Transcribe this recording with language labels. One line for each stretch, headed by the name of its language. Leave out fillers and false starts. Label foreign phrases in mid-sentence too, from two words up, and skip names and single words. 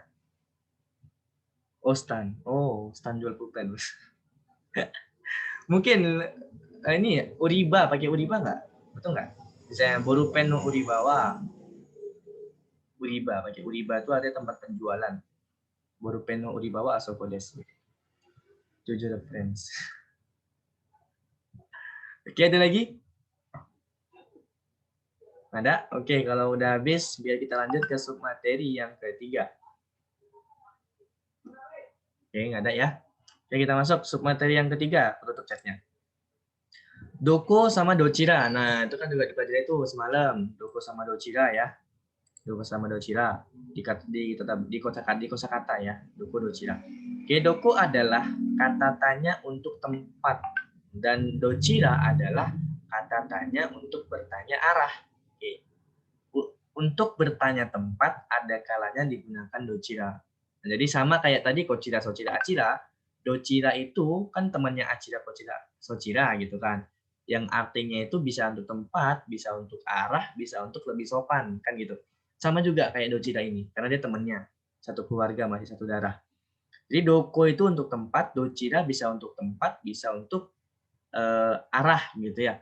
Indonesian: Oh stand jual pulpen. Mungkin ini uriba, pakai uriba nggak? Betul nggak? Misalnya
Japanese: ボールペン の 売り場 は.
Indonesian: Uriba, pakai uriba itu ada tempat penjualan.
Japanese: ボールペン の 売り場 は あそこ です.
Indonesian: Jujur friends. Oke, ada lagi? Ada? Oke, kalau udah habis, biar kita lanjut ke submateri yang ketiga. Oke, nggak ada ya? Oke, kita masuk submateri yang ketiga, penutup chatnya. Doko sama dochira. Nah, itu kan juga dipelajari itu semalam. Doko sama dochira ya. Doko sama dochira. Di kosakata ya.
Japanese: どこ どちら.
Indonesian: Oke, doko adalah kata tanya untuk tempat. Dan dochira adalah kata tanya untuk bertanya arah. Oke. Untuk bertanya tempat, ada kalanya digunakan dochira. Nah, jadi sama kayak tadi
Japanese: こちら、そちら、あちら.
Indonesian: Dochira itu kan temannya
Japanese: あちら、こちら,
Indonesian: sochira gitu kan. Yang artinya itu bisa untuk tempat, bisa untuk arah, bisa untuk lebih sopan kan gitu. Sama juga kayak dochira ini, karena dia temannya. Satu keluarga, masih satu darah. Jadi doko itu untuk tempat, dochira bisa untuk tempat, bisa untuk arah gitu ya.